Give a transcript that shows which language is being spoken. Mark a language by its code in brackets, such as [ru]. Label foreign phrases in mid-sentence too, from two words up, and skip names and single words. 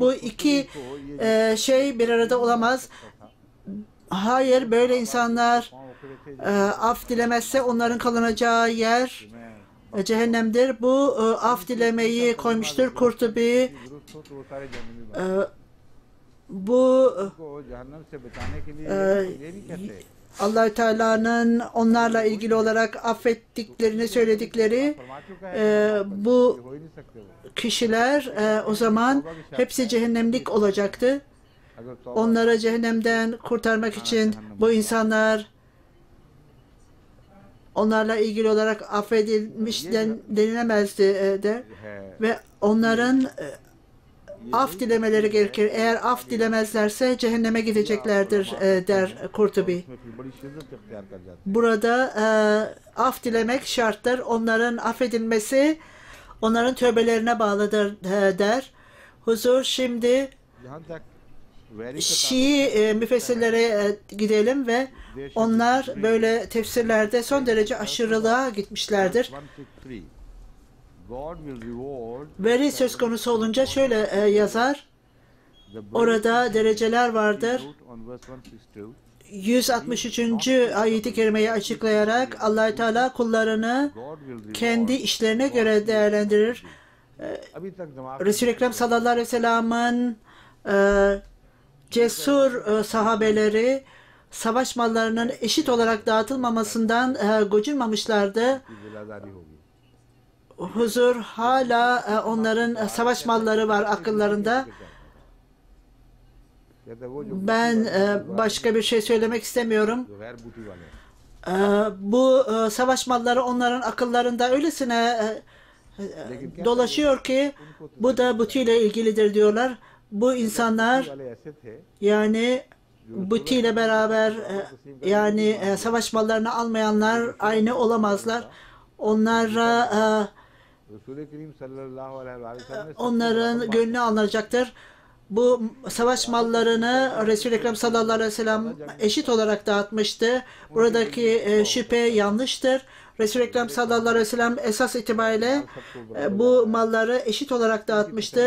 [tr] Bu iki şey bir arada olamaz. Hayır, böyle insanlar af dilemezse onların kalınacağı yer cehennemdir. Bu af dilemeyi koymuştur. Kurtubi Bu [ur] کو جہنم سے بچانے کے لیے یہ نہیں کہتے [tr] Allah-u Teala'nın onlarla ilgili olarak affettiklerini söyledikleri bu [ur] ہو ہی نہیں سکتے وہ [tr] kişiler o zaman hepsi cehennemlik olacaktı. [ur] اگر توبہ [tr] Onları cehennemden kurtarmak için bu insanlar onlarla ilgili olarak affedilmiş denilemezdi de [ur] है [tr] ve onların af dilemeleri gerekir. Eğer af dilemezlerse cehenneme gideceklerdir der Kurtubi. [ur] اس میں پھر بڑی شدت اختیار کر جاتے [tr] Burada af dilemek şarttır. Onların affedilmesi onların tövbelerine bağlıdır der. Huzur şimdi [ur] ہیں جہاں تک ویری [tr] Şii müfessirlere gidelim ve onlar böyle tefsirlerde son derece aşırılığa gitmişlerdir. [en] 163 God will reward [tr] Veri söz konusu olunca şöyle yazar. [en] the [tr] Orada dereceler vardır. [en] on verse 162 163. [tr] ayeti kerimeyi açıklayarak Allah-u Teala kullarını [en] God will reward [tr] kendi işlerine göre değerlendirir. [ur] ابھی تک دماغ [tr] Resul-i Ekrem [ar] صلى الله عليه وسلم'in [tr] cesur sahabeleri savaş mallarının eşit olarak dağıtılmamasından gocunmamışlardı. [ur] کی جلاداری ہوگی [tr] Huzur hala onların savaş malları var akıllarında. [ur] کہتے ہیں وہ جو [tr] Ben başka bir şey söylemek istemiyorum. [ur] جو غیر بوٹی والے ہیں. [tr] Bu savaş malları onların akıllarında öylesine dolaşıyor ki bu da butiyle ilgilidir diyorlar. Bu insanlar [ur] والے ایسے تھے [tr] yani butiyle beraber yani savaş mallarını almayanlar aynı olamazlar. Onlara [ur] رسول کریم [ar] صلى الله عليه وسلم [ur] ने [tr] onların gönlü alınacaktır. Bu savaş mallarını Resul-i Ekrem [ar] صلى الله عليه وسلم [tr] eşit olarak dağıtmıştı. Buradaki şüphe yanlıştır. Resul-i Ekrem [ar] صلى الله عليه وسلم [tr] esas itibariyle bu malları eşit olarak dağıtmıştı.